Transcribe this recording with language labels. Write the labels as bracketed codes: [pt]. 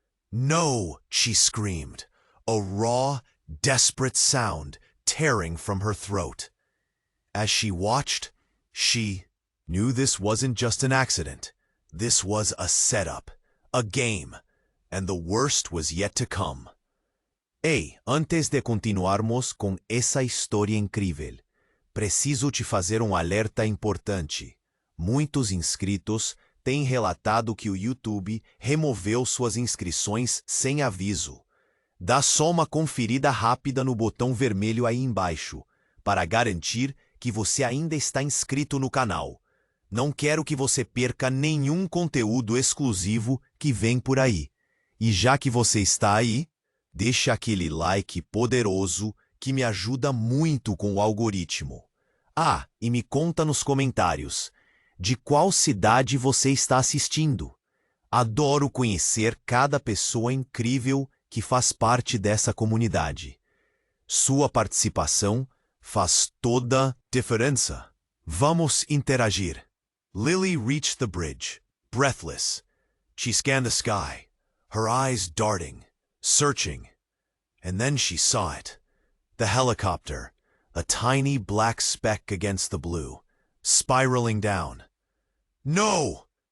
[en] No, she screamed, a raw, desperate sound tearing from her throat. As she watched, she knew this wasn't just an accident. This was a setup, a game, and the worst was yet to come. [pt] Ei, antes de continuarmos com essa história incrível, preciso te fazer alerta importante. Muitos inscritos têm relatado que o YouTube removeu suas inscrições sem aviso. Dá só uma conferida rápida no botão vermelho aí embaixo, para garantir que você ainda está inscrito no canal. Não quero que você perca nenhum conteúdo exclusivo que vem por aí. E já que você está aí, deixa aquele like poderoso que me ajuda muito com o algoritmo. Ah, e me conta nos comentários, de qual cidade você está assistindo? Adoro conhecer cada pessoa incrível que faz parte dessa comunidade. Sua participação faz toda a diferença. Vamos interagir. [en] Lily reached the bridge, breathless. She scanned the sky, her eyes darting, searching. And then she saw it. The helicopter, a tiny black speck against the blue, spiraling down. No!